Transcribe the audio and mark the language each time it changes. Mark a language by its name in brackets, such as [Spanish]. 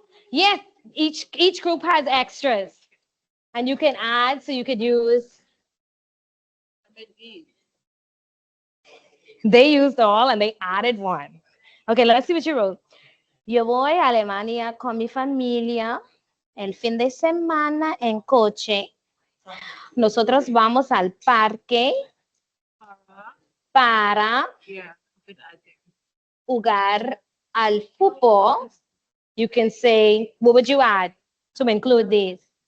[English] Yes, each group has extras. And you can add, so you could use. They used all and they added 1. Okay, let's see what you wrote. [Spanish] Yo voy a Alemania con mi familia el fin de semana en coche. Nosotros vamos al parque para jugar al fútbol. [English] You can say, what would you add to include these?